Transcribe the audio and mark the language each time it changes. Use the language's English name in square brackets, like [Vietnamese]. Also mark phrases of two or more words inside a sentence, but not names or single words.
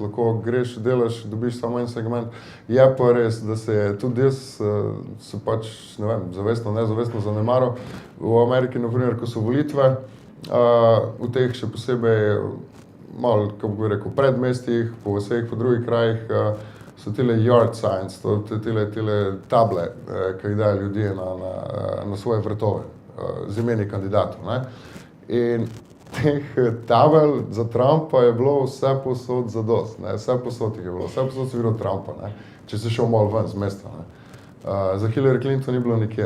[Slovenian] Lahko greš, delaš, dobiš samo en segment. Je pa res, da se je tudi jaz se pač, ne vem, zavestno, nezavestno zanemaral. V Ameriki, na primer, ko so volitve, v teh še posebej malo, kako bi rekel, predmestjih, po vseh, po drugih krajih, so tile [English] yard signs, [Slovenian] tile table, ki jih dajo ljudje na svoje vrtove z imeni kandidatov. Ne? In teh tabel za Trumpa je bilo vse posod zadost, ne? Vse posod jih je bilo, vse posod si videl Trumpa, ne? Če si šel malo ven z mesta. Ne? Za Hillary Clinton ni bilo nikjer.